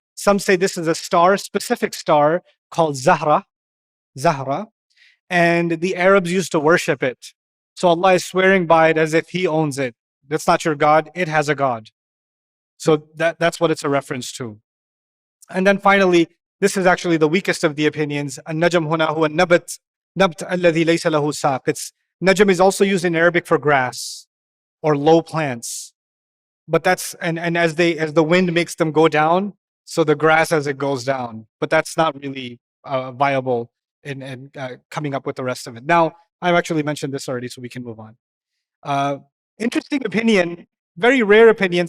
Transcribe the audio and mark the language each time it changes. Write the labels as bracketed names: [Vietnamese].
[English] Some say this is a star, specific star called Zahra, and the Arabs used to worship it. So Allah is swearing by it as if He owns it. That's not your God, it has a God. So that's what it's a reference to. And then finally, this is actually the weakest of the opinions. [Arabic] النجم هنا هو النبت الذي ليس له ساق. [English] Najm is also used in Arabic for grass or low plants. But that's, and as the wind makes them go down, so the grass as it goes down. But that's not really viable in coming up with the rest of it. Now, I've actually mentioned this already, so we can move on. Interesting opinion, very rare opinion.